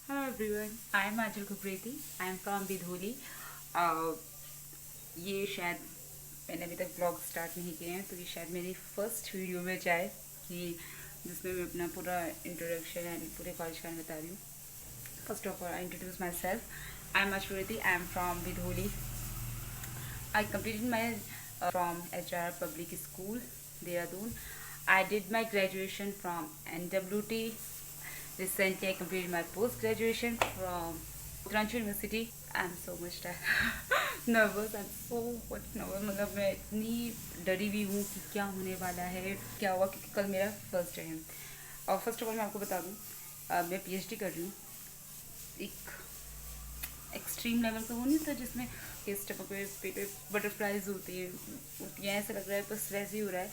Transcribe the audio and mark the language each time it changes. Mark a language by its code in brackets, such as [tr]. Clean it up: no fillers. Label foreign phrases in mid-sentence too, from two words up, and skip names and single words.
[en] everyone, I am Anjal Kupreti. I am from Bidholi. [hi] ये शायद मैंने अभी तक ब्लॉग स्टार्ट नहीं किए हैं, तो ये शायद मेरी [en] first video [hi] में जाए कि जिसमें मैं अपना पूरा इंट्रोडक्शन एंड पूरे कॉलेज का बता रही हूँ. [en] First of all, I introduce my self. I am Ashwarati. I am from Bidholi. I completed my from HR Public School, Dehradun. I did my graduation from NWT. Recently, I completed my post-graduation from Uttaranchal University. I'm so much nervous. I'm so much nervous. [hi] मतलब मैं इतनी डरी हुई हूँ कि क्या होने वाला है, क्या हुआ, क्योंकि कल मेरा [en] first day [hi] है. और [en] first of all [hi] मैं आपको बता दूँ, मैं PhD कर रही हूँ. एक [en] extreme level [hi] का वो नहीं था जिसमें स्टमक पे पेट पे बटरफ्लाइज होती हैं, ऐसा लग रहा है बस वैसे ही हो रहा है.